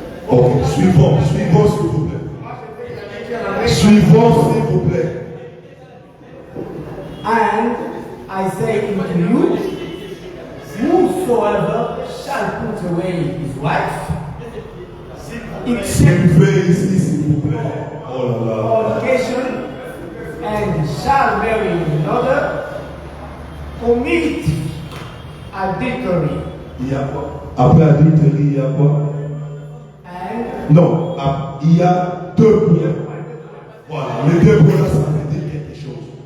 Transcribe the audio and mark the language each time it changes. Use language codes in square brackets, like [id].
[fr] Ok, suivons s'il vous plaît. Suivons, s'il vous plaît. [en] And I say unto you, whosoever shall put away his wife, except [fr] Suivez ici, s'il vous plaît. Oh là là. [en] fornication, and shall marry another, commit adultery. [fr] Il y a quoi? Après adultérie, il y a quoi? [en] And [fr] Non, il y a deux points. Voilà, les deux points, ça veut dire quelque chose.